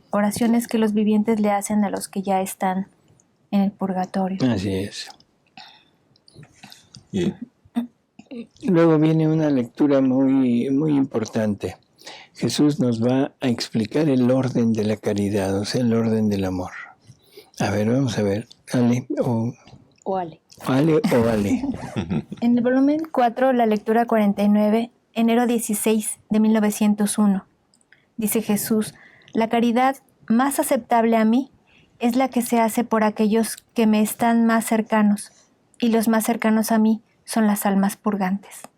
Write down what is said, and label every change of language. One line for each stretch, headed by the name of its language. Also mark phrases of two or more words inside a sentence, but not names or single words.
Spanish: Oraciones que los vivientes le hacen a los que ya están en el purgatorio. Así es. Y luego viene una lectura muy, muy importante. Jesús nos va a explicar el orden de la caridad, o sea, el orden del amor. A ver, vamos a ver. Ale o Ale. Ale o Ale. En el volumen 4, la lectura 49, enero 16 de 1901. Dice Jesús, la caridad más aceptable a mí es la que se hace por aquellos que me están más cercanos, y los más cercanos a mí son las almas purgantes.